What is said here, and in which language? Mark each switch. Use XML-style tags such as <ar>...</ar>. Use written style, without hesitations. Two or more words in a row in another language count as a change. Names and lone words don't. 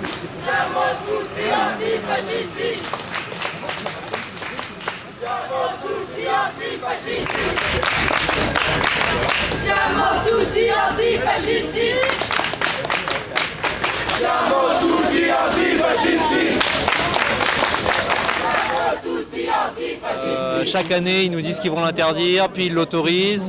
<it>Siamo tutti antifascisti! Siamo tutti antifascisti! Siamo tutti antifascisti! Siamo tutti antifascisti!</it> <fr>Chaque année, ils nous disent qu'ils vont l'interdire, puis ils l'autorisent.</fr>